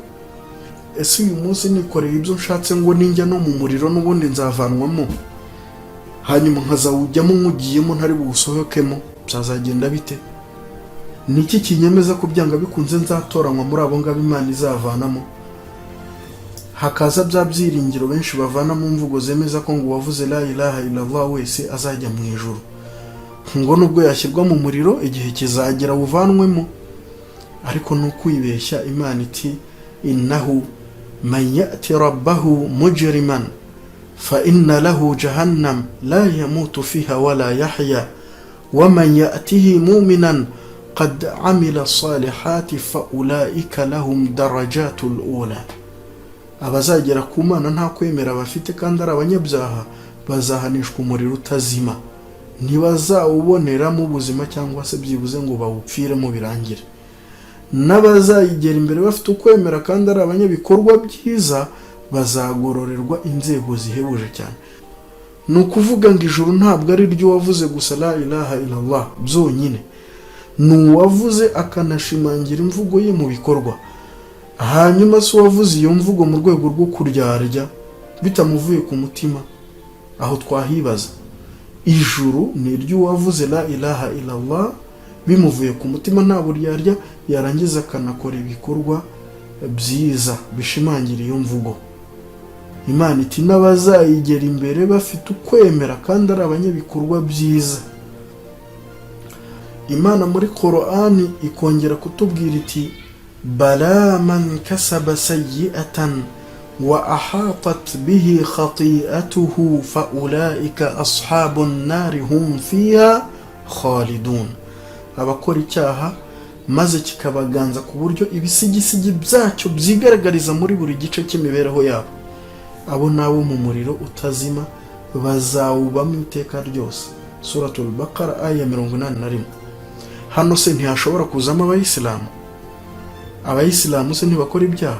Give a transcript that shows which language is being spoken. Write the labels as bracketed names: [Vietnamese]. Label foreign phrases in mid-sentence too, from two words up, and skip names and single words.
[Kinyarwanda] Ese uyu munsi nikoreye ibyo nshatse ngo ninjya no mu muriro n'ubundi nzavanwamo, hanyuma nkazawujyamo nkugiyemo ntari buwusohokemo, byazagenda bite? Niki kinyemeza ko byanga bikunze nzatoranywa muri abo ngabo Imana izavanamo? Hakaza bya byiringiro benshi bavana mu mvugo zemeza ko ngo wavuze [Arabic] لا إله إلا الله [Kinyarwanda] wese azajya mu ijuru, ngo nubwo yashyirwa mu muriro igihe kizagera uvanwemo. Ariko no kwibeshya. Imana iti [Arabic] إنه من يأت ربه مجرما فإن له جهنم لا يموت فيها ولا يحيى ومن يأته مؤمنا قد عمل الصالحات فأولئك لهم الدرجات العلى. [Kinyarwanda] Abazagera ku Mana nta kwemera bafite kandi ari abanyabyaha bazahanishwa umuriro utazima, ntibazawuboneramo ubuzima cyangwa se byibuze ngo bawupfiremo birangire. N'abazayigera imbere bafite ukwemera kandi ari abanyabikorwa byiza bazagororerwa inzego zihebuje cyane. Ni ukuvuga ngo ijuru ntabwo ari ryo wavuze gusa [Arabic] لا إله إلا الله [Kinyarwanda] byonyine, ni uwavuze akanashimangira imvugo ye mu bikorwa, hanyuma se uwavuze iyo mvugo mu rwego rwo kuryarya bitamuvuye ku mutima, aho twahibaza. Ijuru ni ryo wavuze [Arabic] لا إله إلا الله [Kinyarwanda] bimuvuye ku mutima nta buryarya, yarangiza akanakora ibikorwa byiza bishimangira iyo mvugo. Imana iti n'abazayigera imbere bafite ukwemera kandi ari abanyabikorwa byiza. Imana muri Qur'ani ikongera kutubwira iti [Arabic] بلى من كسب سيئة وأحاطت به خطيئته فأولئك أصحاب النار هم فيها خالدون. [Kinyarwanda] Abakora icyaha maze kikabaganza ku buryo ibisigisigi byacyo byigaragariza muri buri gice cy'imibereho yabo, abo nabo mu muriro utazima bazawubamo iteka ryose. Suratul Baqara aya 81. Hano se ntihashobora kuzamo abayisilamu? Abayisilamu se ntibakora ibyaha?